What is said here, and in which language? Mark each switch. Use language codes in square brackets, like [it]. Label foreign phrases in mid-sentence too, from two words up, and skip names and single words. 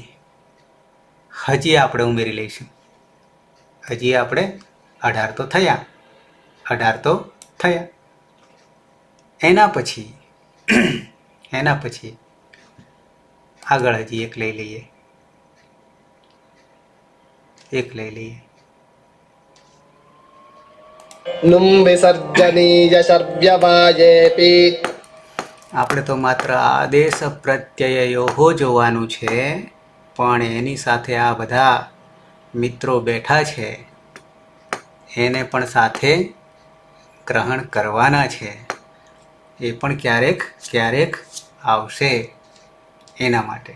[gu] હજી આપણે ઉમેરી લઈશું. હજી આપણે 18 તો થયા. 18 તો થયા. એના પછી આગળ હજી એક લઈ લઈએ. [sa] नुं विसर्जनीय शर्व्यवायेऽपि [gu] આપણે તો માત્ર આદેશ પ્રત્યયો જોવાનું છે, પણ એની સાથે આ બધા મિત્રો બેઠા છે એને પણ સાથે ગ્રહણ કરવાના છે. એ પણ ક્યારેક આવશે એના માટે.